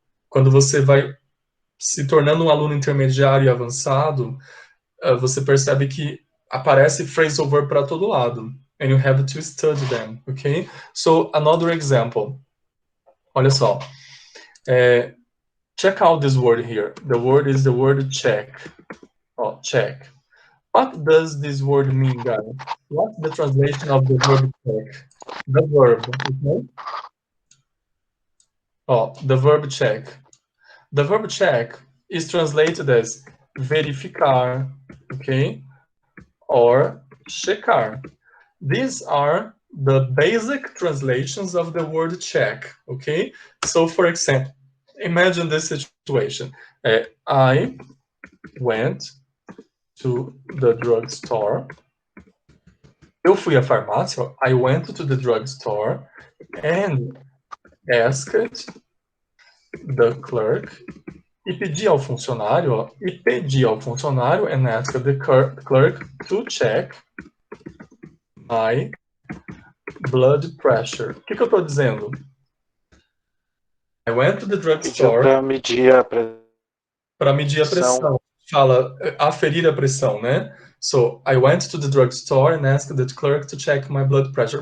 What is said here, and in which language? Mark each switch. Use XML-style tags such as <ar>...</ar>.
<pt>Quando você vai se tornando um aluno intermediário e avançado, você percebe que aparece phrasal verb para todo lado.</pt> <en>And you have to study them, okay? So, another example.</en> <pt>Olha só.</pt> <en>Check out this word here. The word is the word check. Oh, check. What does this word mean, guys? What's the translation of the verb check? The verb, okay? Oh, the verb check. The verb check is translated as verificar, okay? Or checar. These are the basic translations of the word check, okay? So, for example, imagine this situation. I went to the drugstore.</en> <pt>Eu fui à farmácia.</pt> <en>I went to the drugstore and asked the clerk</en> <pt>E pedir ao funcionário, ó, e pedir ao funcionário</pt> <en>and ask the clerk to check my blood pressure.</en> <pt>O que eu estou dizendo?</pt> <en>I went to the drugstore.</en> <pt>Para medir a pressão. Para medir a pressão. Fala, aferir a pressão, né?</pt> <en>So, I went to the drugstore and asked the clerk to check my blood pressure.</en>